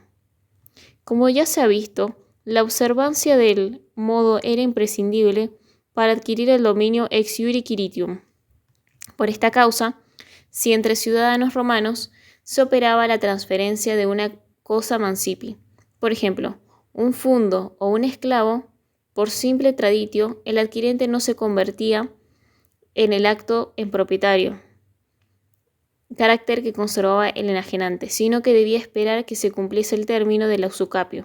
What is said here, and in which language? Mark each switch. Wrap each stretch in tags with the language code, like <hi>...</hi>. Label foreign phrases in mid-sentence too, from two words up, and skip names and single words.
<es>Como ya se ha visto, la observancia del modo era imprescindible para adquirir el dominio</es> <la>ex iure quiritium.</la> <es>Por esta causa, si entre ciudadanos romanos se operaba la transferencia de una cosa mancipi, por ejemplo, un fundo o un esclavo, por simple traditio, el adquirente no se convertía en el acto en propietario, carácter que conservaba el enajenante, sino que debía esperar que se cumpliese el término del usucapio.</es>